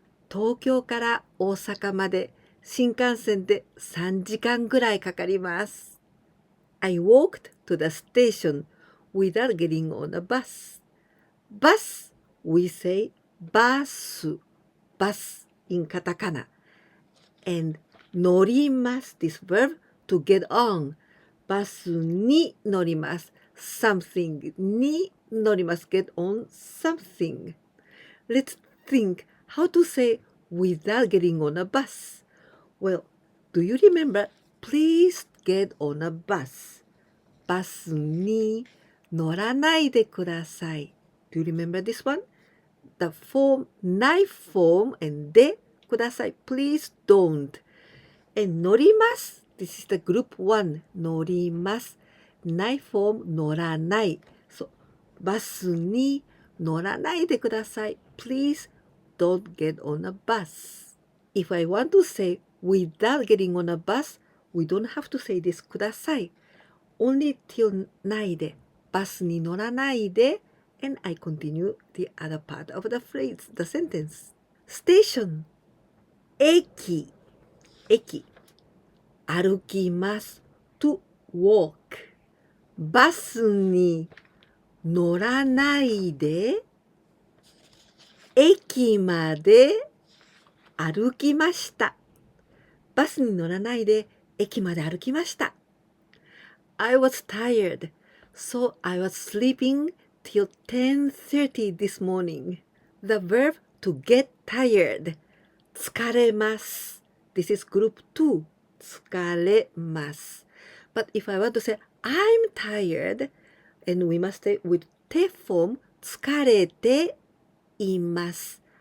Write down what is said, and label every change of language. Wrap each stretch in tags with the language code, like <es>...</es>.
<ja>東京から大阪まで新幹線で3時間ぐらいかかります。</ja> <en>I walked to the station without getting on a bus. Bus, we say バス in katakana. And 乗ります this verb to get on.</en> <ja>バスに乗ります</ja> <en>something に乗ります get on something. Let's think how to say without getting on a bus. Well, do you remember? Please get on a bus.</en> <ja>バスに乗らないでください.</ja> <en>Do you remember this one? The form, knife form and でください. Please don't. And 乗ります.This is the group 1.</en> <ja>乗ります.</ja> <en>Knife form 乗らない.</en> <ja>So バスに乗らないでください.</ja> <en>Please don't get on a bus. If I want to say without getting on a bus, we don't have to say this ください. Only till ないで.</en> <ja>バスに乗らないで.</ja> <en>And I continue the other part of the phrase, the sentence. Station.</en> <ja>駅歩きます</ja> <en>to walk.</en> <ja>バスに乗らないで駅まで歩きました。バスに乗らないで駅まで歩きました。</ja> <en>I was tired, so I was sleeping till 10:30 this morning. The verb to get tired. 疲れます. This is group 2. 疲れます. But if I want to say I'm tired, and we must say with て form, 疲れています.</en>